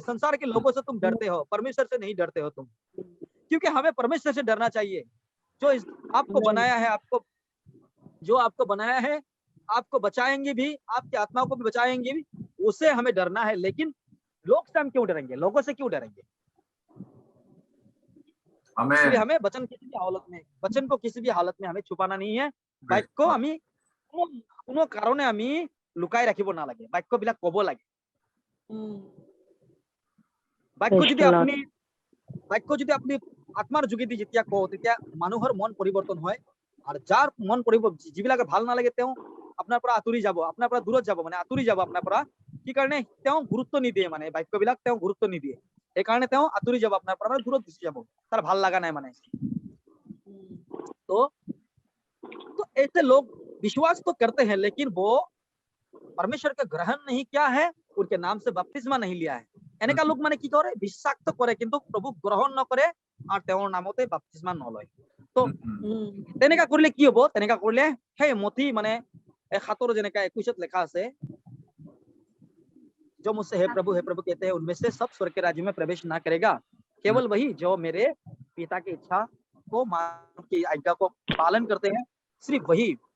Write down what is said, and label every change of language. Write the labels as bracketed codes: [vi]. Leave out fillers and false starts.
[hi] संसार के लोगों से तुम डरते हो, परमेश्वर से नहीं डरते हो तुम। क्योंकि हमें परमेश्वर से डरना चाहिए, जो आपको बनाया है, आपको बनाया है, आपको बचाएंगे भी, आपकी आत्मा को भी बचाएंगे भी, उससे हमें डरना है। लेकिन लोग से हम क्यों डरेंगे? लोगों से क्यों डरेंगे? इसलिए हमें वचन को किसी भी हालत में हमें छुपाना नहीं है। [as] বাক্য আমি কোনো কারণে আমি লুকাই রাখিব নালাগে, বাক্যবিলাক কব লাগে। বাক্য যদি আপুনি আত্মাৰ যোগেদি যেতিয়া কও, তেতিয়া মানুহৰ মন পৰিৱৰ্তন হয়। আৰু যাৰ মন যিবিলাকে ভাল নালাগে, তেওঁ আপোনাৰ পৰা আঁতৰি যাব, আপোনাৰ পৰা দূৰত যাব, মানে আঁতৰি যাব আপোনাৰ পৰা। কি কাৰণে? তেওঁ গুৰুত্ব নিদিয়ে, মানে বাক্যবিলাক তেওঁ গুৰুত্ব নিদিয়ে, সেইকাৰণে তেওঁ আঁতৰি যাব আপোনাৰ পৰা, মানে দূৰত গুচি যাব, তাৰ ভাল লগা নাই মানে। [hi] तो ऐसे लोग विश्वास तो करते हैं, लेकिन वो परमेश्वर का ग्रहण नहीं किया है, उनके नाम से बपतिस्मा नहीं लिया है। [as] এনেকা লোক মানে কি কৰে, বিশ্বাস তো কৰে কিন্তু প্ৰভুক গ্ৰহণ নকৰে আৰু তেওঁৰ নামতে বাপ্তিস্মা নলয়। তো তেনেকা কৰিলে কি হব, তেনেকা কৰিলে সেই মঠি মানে 7 যেনেকা 21 লেখা আছে, [hi] जो मुझसे हे प्रभु कहते हैं उनमें से सब स्वर्ग के राज्य में प्रवेश ना करेगा, केवल वही जो मेरे पिता की इच्छा को की आज्ञा को पालन करते हैं, सिर्फ वही।